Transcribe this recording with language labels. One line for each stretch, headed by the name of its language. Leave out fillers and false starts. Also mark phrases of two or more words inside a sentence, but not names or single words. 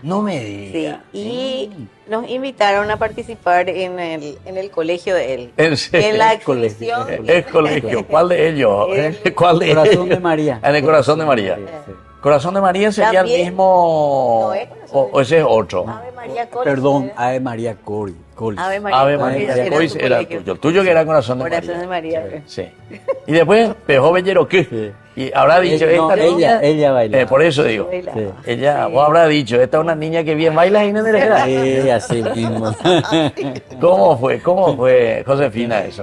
Spanish: No me digas. Sí. Y nos invitaron a participar en el colegio de él. ¿En serio? En la exhibición. ¿El colegio? ¿Cuál de ellos? ¿Cuál de Corazón ellos? de María. En el Corazón de María. Sí. ¿Corazón de María sería también, el mismo? No, o ese es otro. Ave María Colis. Perdón, Ave María Colis. Ave María, Ave María Colis era tuyo. El tuyo que era Corazón de María. Corazón de María. Sí. Y después, Joven Yeroquí. Y habrá dicho, no, esta niña. Ella baila. Por eso digo. Sí. Ella, vos habrá dicho, esta es una niña que bien baila y no me deja. Sí, así mismo. ¿Cómo fue, Josefina, eso?